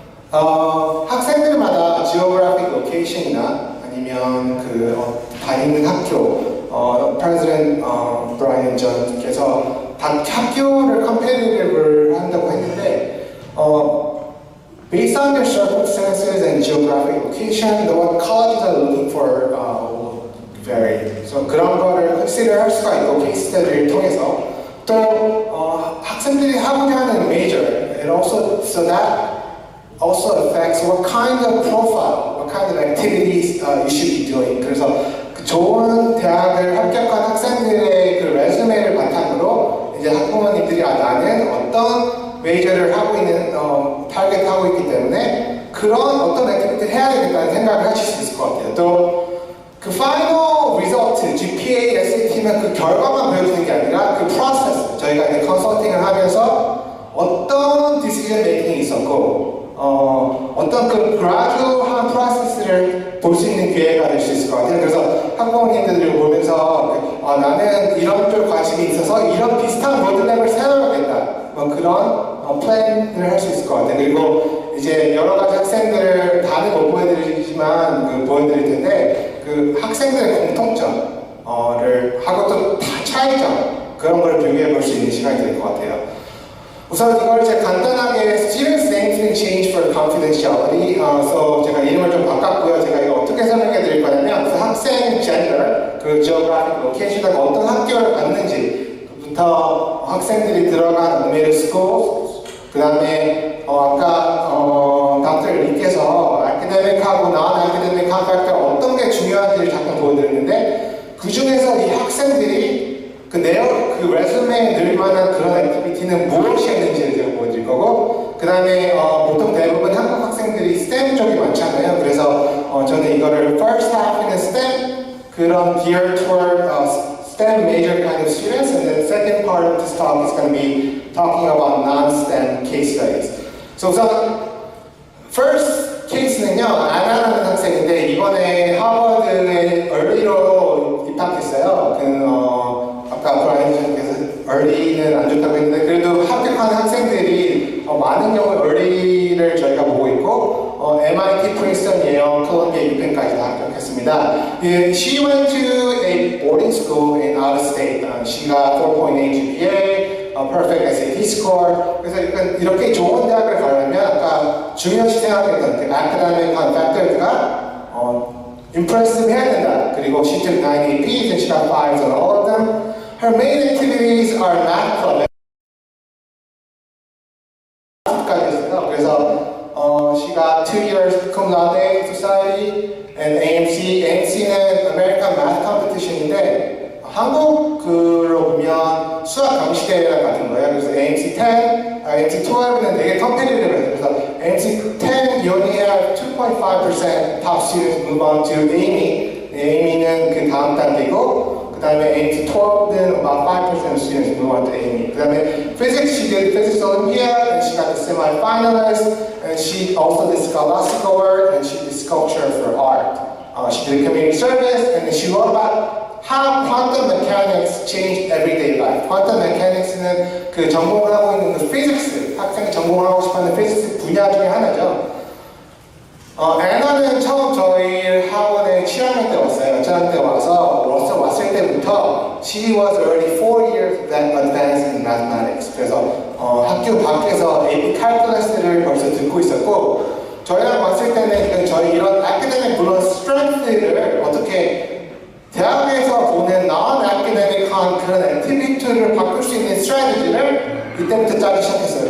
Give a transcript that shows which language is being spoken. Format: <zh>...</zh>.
<ko>학생들마다 geographic location이나 아니면 다니는 학교 President 브라이언 존께서 학교를 competitive 한다고 했는데</ko> <en>based on their circumstances and geographic location, what colleges are looking for will vary. So</en> <ko>그런 거를 consider 할 수가 있고 케이스 스터디를 통해서 또 학생들이 하고자 하는</ko> <en>major, and also so that also affects what kind of profile, what kind of activities you should be doing.</en> <ko>그래서 좋은 대학을 합격한 학생들의 그 레즈메를 바탕으로 이제 학부모님들이 나는 어떤 메이저를 하고 있는 타겟하고 있기 때문에 그런 어떤 액티비티를 해야 되겠다는 생각을 하실 수 있을 것 같아요. 또 그 final result, GPA, SAT는 그 결과만 보여주는 게 아니라 그 프로세스, 저희가 이제 컨설팅을 하면서 어떤 디시전 메이킹이 있었고 어떤 그 gradual한 프로세스를 볼 수 있는 기회가 될 수 있을 것 같아요. 그래서 학부모님들을 보면서 나는 이런 쪽 관심이 있어서 이런 비슷한 로드맵을 세워야겠다. 그런 플랜을 할 수 있을 것 같아요. 그리고 이제 여러 가지 학생들을 다는 못 보여드리지만 보여드릴 텐데 그 학생들의 공통점을 하고 또 차이점 그런 걸 비교해 볼 수 있는 시간이 될 것 같아요. 우선 이걸 제가 간단하게</ko> <en>Students' names and change for confidentiality.</en> <ko>그래서 제가 이름을 좀 바꿨고요. 제가 이거 어떻게 설명해 드릴 거냐면 그 학생 gender, 그 geographic location하고 어떤 학교를 갔는지부터 학생들이 들어간 middle school, 그 다음에 아까 닥터 리께서 academic하고 non-academic factor 어떤 게 중요한지를 잠깐 보여드렸는데 그 중에서 이 학생들이 그 레즈메에 넣을 만한 그런 액티비티는 무엇이었는지를 제가 보여드릴 거고 그 다음에 보통 대부분 한국 학생들이 STEM 쪽이 많잖아요. 그래서 저는 이거를</ko> <en>first half는 STEM 그런 geared toward STEM major kind of students and the second part of this talk is going to be talking about non-STEM case studies.</en> <ko>So 우선 first case는요 아나라는 학생인데 이번에 하버드에 early로 입학했어요. 아까 브라이언께서 early는 안 좋다고 했는데 그래도 합격한 학생들이 많은 경우 early를 저희가 보고 있고 MIT, Princeton, Yale, Columbia, UPenn까지 다 합격했습니다.</ko> <en>She went to a boarding school in out of state. She got 4.8 GPA, a perfect SAT score.</en> <ko>그래서 이렇게 좋은 대학을 가려면 아까 중요시 생각했던 그 academic factors가 impressive 해야 된다.</ko> <en>그리고 she took 9 APs and she got 5s on all of them. Her main activities are math club. 그래서 she got 2 years cum laude society and AMC.</en> <ko>AMC는 American Math Competition인데 한국으로 보면 수학 감시대회 같은 거예요. 그래서 AMC 10, AMC 12는 되게 competitive해요.</ko> <en>그래서 AMC 10 you only have 2.5% top students move on to AME.</en> <ko>AME는 그 다음 단계고 그 다음에 AMC 12는</ko> <en>about 5% of students move on to AME. 그 다음에 physics, she did physics Olympiad and she got the semi-finalist. And she also did scholastic award and she did sculpture for art. She did community service and then she wrote about how quantum mechanics changed everyday life.</en> <ko>Quantum mechanics는 그 전공을 하고 있는 그 physics, 학생이 전공을 하고 싶어하는 physics 분야 중에 하나죠. 애나는 처음 저희 학원에 7학년 때 왔어요. 7학년 때 와서 왔을 때부터</ko> <en>she was already 4 years advanced in mathematics.</en> <ko>그래서 학교 밖에서 AP calculus를 벌써 듣고 있었고 저희랑 왔을 때는 저희 이런 academic 물론 strength를 어떻게 대학에서 보는 non-academic한 그런 activity를 바꿀 수 있는 strategy를 이때부터 짜기 시작했어요.</ko>